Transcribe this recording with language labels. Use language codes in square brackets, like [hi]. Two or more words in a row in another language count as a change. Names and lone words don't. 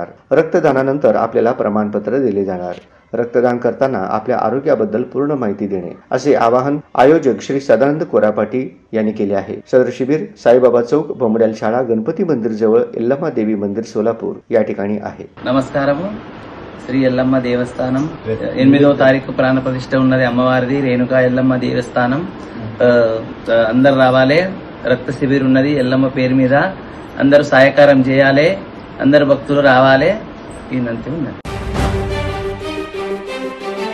[mr] रक्तदानानंतर आपल्याला प्रमाणपत्र दिले जाणार। रक्तदान करताना आपल्या आरोग्याबद्दल पूर्ण माहिती देणे असे आवाहन आयोजक श्री सदानंद कोरापाटी यांनी केले आहे। सदर शिबिर साईबाबा चौक बोमड्याल शाळा गणपती मंदिर जवळ यल्लम्मा देवी मंदिर सोलापूर या ठिकाणी आहे। [te] నమస్కారము శ్రీ ఎల్లమ్మ దేవస్థానం 8వ తారీఖు ప్రాణ ప్రతిష్ఠ ఉన్నది అమ్మవారిది రేణుకా ఎల్లమ్మ దేవస్థానం అందరూ రావాలి। రక్త శిబిర్ ఉన్నది ఎల్లమ్మ పేరు మీద అందరూ సహాయకారం చేయాలి। అందరు భక్తులు రావాలి। ఈ నంతి ఉన్నది।